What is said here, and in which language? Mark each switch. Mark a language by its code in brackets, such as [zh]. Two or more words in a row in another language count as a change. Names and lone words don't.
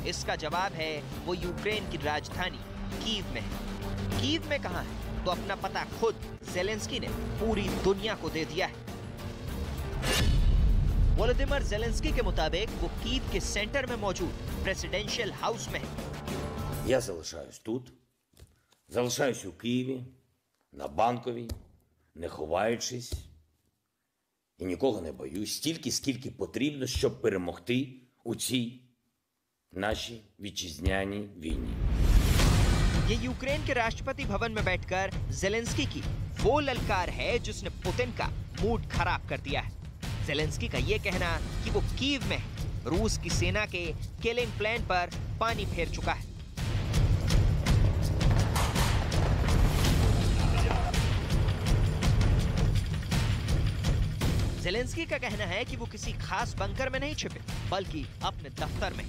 [hi] इसका जवाब है वो यूक्रेन की राजधानी कीव में है। कीव में कहां है? तो अपना पता खुद ज़ेलेंस्की ने पूरी दुनिया को दे दिया है। वोलोदिमिर ज़ेलेंस्की के मुताबिक वो कीव के सेंटर में मौजूद [en] presidential house [hi] में है। [uk] Я залишаюсь тут, залишаюсь у Києві, на Банковій, не ховаючись і нікого не боюсь, стільки, скільки потрібно, щоб перемогти у цій нашій вітчизняній війні. [hi] ये यूक्रेन के राष्ट्रपति भवन में बैठकर जेलेंस्की की वो ललकार है जिसने पुतिन का मूड खराब कर दिया है। जेलेंस्की का ये कहना कि वो कीव में रूस की सेना के [en] killing plan [hi] पर पानी फेर चुका है। जेलेंस्की का कहना है कि वो किसी खास बंकर में नहीं छिपे, बल्कि अपने दफ्तर में।